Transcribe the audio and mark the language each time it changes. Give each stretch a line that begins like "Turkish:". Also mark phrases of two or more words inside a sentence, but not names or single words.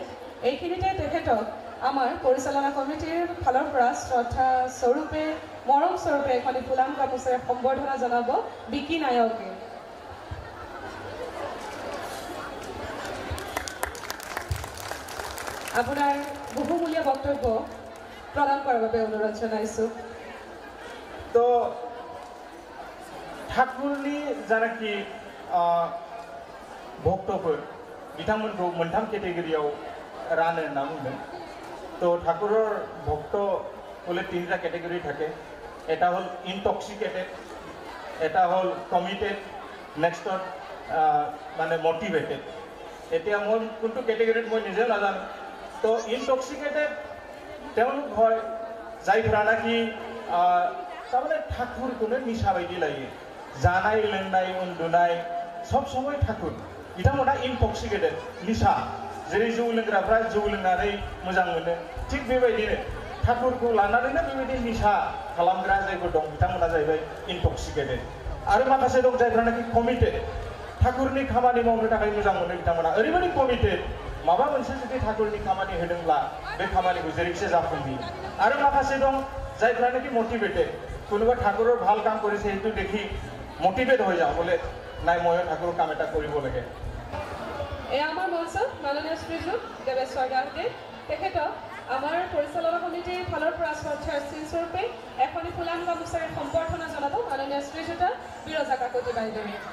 Assamese: এইখিনিতে তেখেতক আমাৰ পৰিচালনা কমিটিৰ ফালৰ পৰা শ্ৰদ্ধা স্বৰূপে মৰম স্বৰূপে এখনি ফুলাম গামোচাৰে সম্বৰ্ধনা জনাব বিকি নায়কে। আপোনাৰ বহুমূলীয়া বক্তব্য প্ৰদান কৰাৰ বাবে অনুৰোধ জনাইছোঁ।
Bodo: তো ठाकुरनि जानाखि भक्तफोर बिथांमोनखौ मोनथाम केटेगरियाव रानो होनना बुंदों।
Assamese: তো ঠাকুৰৰ ভক্ত হ'লে তিনিটা কেটেগৰি থাকে। এটা হল ইনটক্সিকেটেড, এটা হল কমিটেড, নেক্সটত মানে মটিভেটেড। এতিয়া মই কোনটো কেটেগৰিত মই নিজে নাজানো। তো ইনটক্সিকেটেড তেওঁলোক হয়
Bodo: যাইফोरा नाखि तारमाने ठाकुरखौनो निसा बायदि लायो। जानाय लोंनाय उन्दुनाय सब समय ठाकुर। बिथांमोना इनटक्सिकेटेड निसा, जेरै जौ लोंग्राफ्रा जौ लोंनानै मोजां मोनो, थिग बेबायदिनो ठाकुरखौ लानानैनो बेबायदि निसा खालामग्रा जायफोर दं बिथांमोना जाहैबाय इनटक्सिकेटेड। आरो माखासे दं जायफोरा नाखि कमिटेड, ठाकुरनि खामानि मावनो थाखाय मोजां मोनो बिथांमोना ओरैबायदि कमिटेड, माबा मोनसे जुदि ठाकुरनि खामानि होदोंब्ला बे खामानिखौ जेरैखिजाया जाफुंहोयो। आरो माखासे दं जायफोरा नाखि मटिभेटेड,
Assamese: কোনোবা ঠাকুৰৰ ভাল কাম কৰিছে সেইটো দেখি মটিভেট হৈ যাওঁ, বোলে নাই ময়ো ঠাকুৰৰ কাম এটা কৰিব লাগে। এই আমাৰ মঞ্চত মাননীয় শ্ৰীযুত দেৱেশ্বৰ দাসদেৱ, তেখেতক আমাৰ পৰিচালনা সমিতিৰ ফালৰ পৰা শ্ৰদ্ধাৰ চিনস্বৰূপে এখনি ফুলাম গামোচাৰে সম্বৰ্ধনা জনাব মাননীয় শ্ৰীযুত বিৰজা কাকতি বাইদেৱে।